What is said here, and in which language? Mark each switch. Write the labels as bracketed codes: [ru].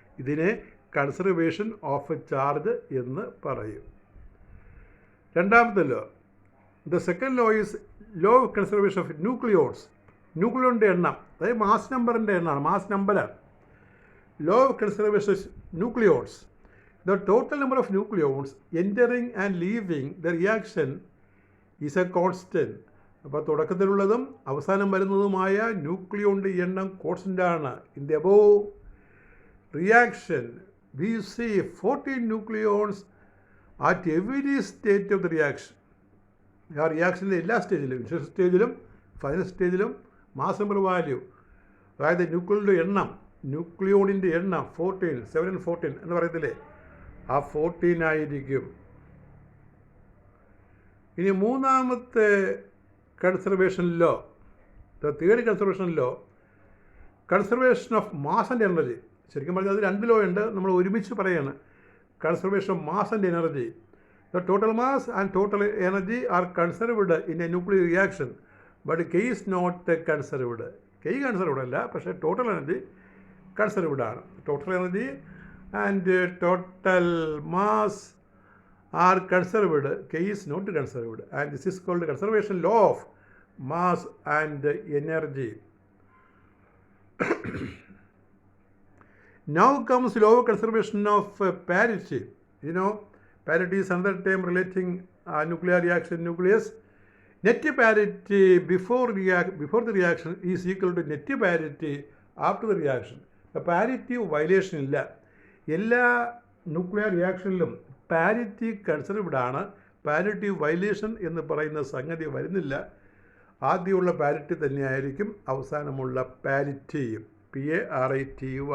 [ml] ഇതിനെ conservation of charge എന്ന് പറയും. [en] രണ്ടാമത്തെ law, the second law is law of conservation of nucleons. [ml] ന്യൂക്ലിയോണിൻ്റെ എണ്ണം, അതായത് മാസ് നമ്പറിൻ്റെ എണ്ണമാണ്, മാസ് നമ്പറാണ്. [en] Law of conservation of nucleons. The total number of nucleons entering and leaving the reaction is a constant. [ml] അപ്പോൾ തുടക്കത്തിലുള്ളതും അവസാനം വരുന്നതുമായ ന്യൂക്ലിയോണിൻ്റെ എണ്ണം കോൺസ്റ്റൻ്റ് ആണ്. [en] In the above reaction we see 14 nucleons at every state of the reaction. [ml] ആ റിയാക്ഷൻ്റെ എല്ലാ സ്റ്റേജിലും, initial സ്റ്റേജിലും final സ്റ്റേജിലും mass number value അതായത് ന്യൂക്ലിയോണിൻ്റെ എണ്ണം, ന്യൂക്ലിയോണിൻ്റെ എണ്ണം 14, 7 and 14 എന്ന് പറയത്തില്ലേ, ആ 14 ആയിരിക്കും. ഇനി മൂന്നാമത്തെ [en] Conservation law, third conservation law, conservation of mass and energy. [ml] ശരിക്കും പറഞ്ഞാൽ അത് 2 ലോ ഉണ്ട്, നമ്മൾ ഒരുമിച്ച് പറയുകയാണ്. [en] Conservation of mass and energy. The total mass and total energy are conserved in a nuclear reaction, but K is not conserved. [ml] K conserved അല്ല, പക്ഷേ total energy conserved ആണ്. [en] Total energy and total mass are conserved. K is not conserved, and this is called conservation law of mass and energy. Now comes law of conservation of parity. You know, parity is another term relating nuclear reaction nucleus. Net parity before the reaction is equal to net parity after the reaction. [ml] Parity violation ഇല്ല. എല്ലാ nuclear റിയാക്ഷനിലും parity conserved ആണ്. Parity violation എന്ന് പറയുന്ന സംഗതി വരുന്നില്ല. ആദ്യമുള്ള parity തന്നെയായിരിക്കും അവസാനമുള്ള പാരിറ്റിയും. PARITY.